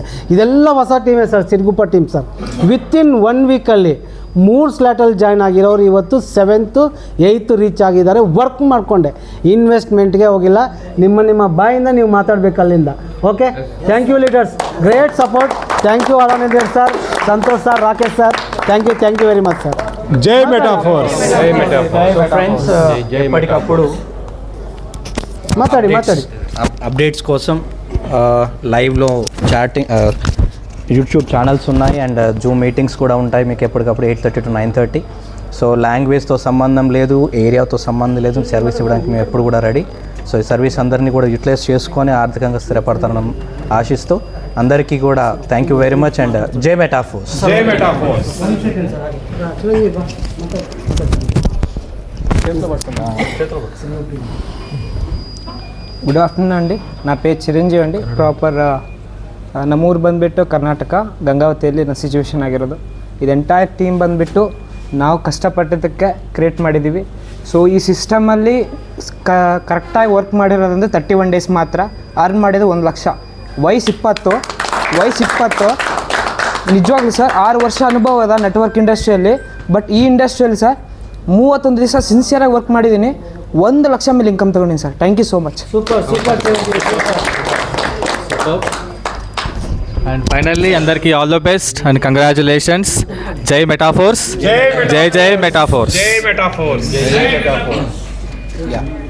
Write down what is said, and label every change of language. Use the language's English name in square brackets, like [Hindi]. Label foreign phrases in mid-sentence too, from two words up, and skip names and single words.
[Kannada] ಇದೆಲ್ಲ ಹೊಸ ಟೀಮೇ ಸರ್, ಸಿರ್ಗುಪ್ಪ ಟೀಮ್ ಸರ್. ವಿತಿನ್ 1 ವೀಕಲ್ಲಿ 3 ಸ್ಲಾಟಲ್ಲಿ ಜಾಯ್ನ್ ಆಗಿರೋರು ಇವತ್ತು 7th 8th ರೀಚ್ ಆಗಿದ್ದಾರೆ. ವರ್ಕ್ ಮಾಡಿಕೊಂಡೆ, ಇನ್ವೆಸ್ಟ್ಮೆಂಟ್ಗೆ ಹೋಗಿಲ್ಲ. ನಿಮ್ಮ ಬಾಯಿಂದ ನೀವು ಮಾತಾಡಬೇಕು ಅಲ್ಲಿಂದ. [English] Okay, thank you leaders, great support. Thank you Aalananda sir, Santosh sir, Rakesh sir, thank you very much sir. [Telugu] జై మెటాఫోర్స్. ఫ్రెండ్స్ ఎప్పటికప్పుడు మాట్లాడి అప్డేట్స్ కోసం లైవ్లో చాటింగ్ యూట్యూబ్ ఛానల్స్ ఉన్నాయి అండ్ జూమ్ మీటింగ్స్ కూడా ఉంటాయి మీకు ఎప్పటికప్పుడు 8:30 to 9:30. సో లాంగ్వేజ్తో సంబంధం లేదు, ఏరియాతో సంబంధం లేదు, సర్వీస్ ఇవ్వడానికి మేము ఎప్పుడు కూడా రెడీ. సో ఈ సర్వీస్ అందరినీ కూడా యూటిలైజ్ చేసుకొని ఆర్థికంగా స్థిరపడతానని ఆశిస్తూ అందరికీ కూడా [English] thank you very much and [Telugu] జై మెటాఫోర్స్. జై మెటాఫోర్స్. [English] good afternoon ಅಂడి. [Telugu] నా పేరు చిరంజీవి అండి. [Kannada] ಪ್ರಾಪರ್ ನಮ್ಮೂರು ಬಂದುಬಿಟ್ಟು ಕರ್ನಾಟಕ ಗಂಗಾವತಿಯಲ್ಲಿ ನನ್ನ ಸಿಚುವೇಶನ್ ಆಗಿರೋದು. ಇದು [English] entire team [Kannada] ಬಂದುಬಿಟ್ಟು ನಾವು ಕಷ್ಟಪಟ್ಟಿದ್ದಕ್ಕೆ ಕ್ರಿಯೇಟ್ ಮಾಡಿದ್ದೀವಿ. ಸೊ ಈ ಸಿಸ್ಟಮಲ್ಲಿ ಕರೆಕ್ಟಾಗಿ ವರ್ಕ್ ಮಾಡಿರೋದಂದರೆ 31 ಡೇಸ್ ಮಾತ್ರ. ಅರ್ನ್ ಮಾಡಿದ್ದು 1 ಲಕ್ಷ. ವಯಸ್ಸು 20 ನಿಜವಾಗ್ಲೂ ಸರ್ 6 ವರ್ಷ ಅನುಭವ ಅದ ನೆಟ್ವರ್ಕ್ ಇಂಡಸ್ಟ್ರಿಯಲ್ಲಿ. ಬಟ್ ಈ ಇಂಡಸ್ಟ್ರಿಯಲ್ಲಿ ಸರ್ 31 ದಿವಸ ಸಿನ್ಸಿಯರಾಗಿ ವರ್ಕ್ ಮಾಡಿದ್ದೀನಿ. 1 ಲಕ್ಷ ಮೇಲೆ ಇನ್ಕಮ್ ತೊಗೊಂಡಿನಿ ಸರ್. [English] Thank you so much. [Telugu] సూపర్. [English] and finally అందరికీ all the best and congratulations. [Telugu] జై మెటాఫోర్స్. జై మెటాఫోర్స్.